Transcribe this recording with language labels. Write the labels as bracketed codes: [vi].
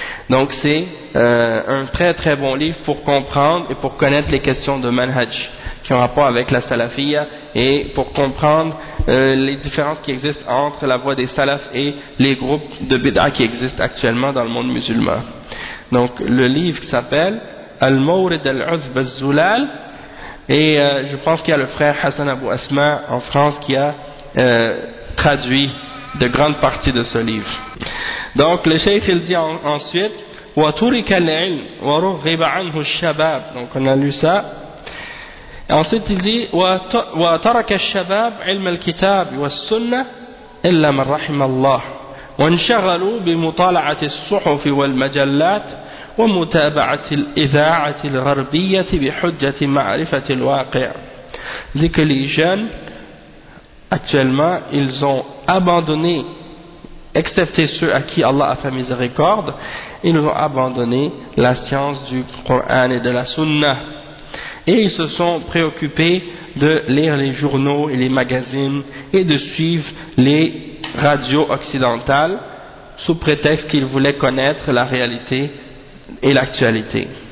[fr] Donc c'est un très très bon livre pour comprendre et pour connaître les questions de manhaj qui ont rapport avec la salafia et pour comprendre les différences qui existent entre la voie des salafs et les groupes de bid'a qui existent actuellement dans le monde musulman. Donc le livre s'appelle Al-Mawrid al-Uzb al-Zulal. Et je pense qu'il y a le frère Hassan Abou Asma en France qui a traduit de grandes parties de ce livre. Donc le cheikh il dit ensuite, [ar] وترك العلم ورغب عنه الشباب. [fr] Donc on a lu ça. Et ensuite il dit [ar] وترك الشباب علم الكتاب والسنة إلا من رحم الله وانشغلوا بمطالعة الصحف والمجلات ومتابعة الإذاعة الغربية بحجة معرفة الواقع. [fr] Dit que les jeunes actuellement ils ont abandonné, excepté ceux à qui Allah a fait miséricorde, ils ont abandonné la science du Coran et de la Sunna. Et ils se sont préoccupés de lire les journaux et les magazines et de suivre les radios occidentales sous prétexte qu'ils voulaient connaître la réalité et l'actualité.